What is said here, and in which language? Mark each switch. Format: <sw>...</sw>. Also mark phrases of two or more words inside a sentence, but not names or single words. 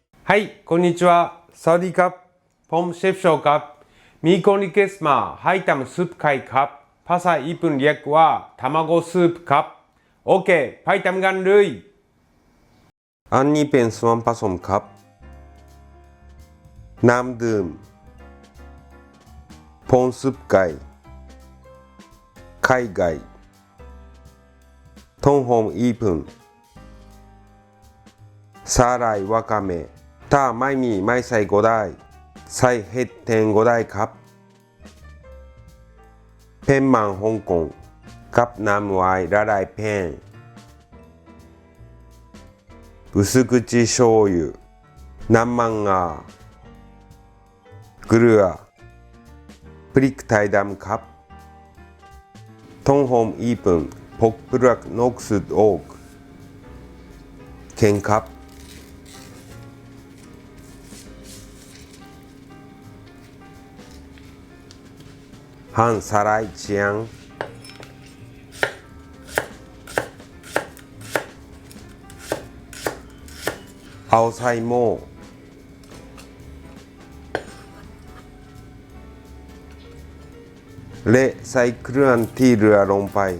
<ja>はいこんにちは</ja> <th>สวัสดีครับผมเชฟโชครับมีคนรีเควสต์มาให้ทำซุปไข่ครับภาษาญี่ปุ่นเรียกว่าทามาโกซุปครับโอเคไปทำกันเลยอันนี้เป็นส่วนผสมครับน้ำดื่มผงซุปไก่ไข่ไก่ ต้นหอมญี่ปุ่นสาหร่ายวากาเมะถ้าไม่มีไม่ใส่ก็ได้ใส่เห็ดแทนก็ได้ครับ เป็นมันฮ่องกงกับน้ำไวน์ละลายแป้ง</th> <ja>薄口醤油</ja> <th>น้ำมันงาเกลือพริกไทยดำครับต้นหอมญี่ปุ่นผงปรุงนกสุดโอกเค็มครับ หั่นสไลด์เฉียงเอาใส่หม้อและใส่เครื่องที่เหลือลงไป</th>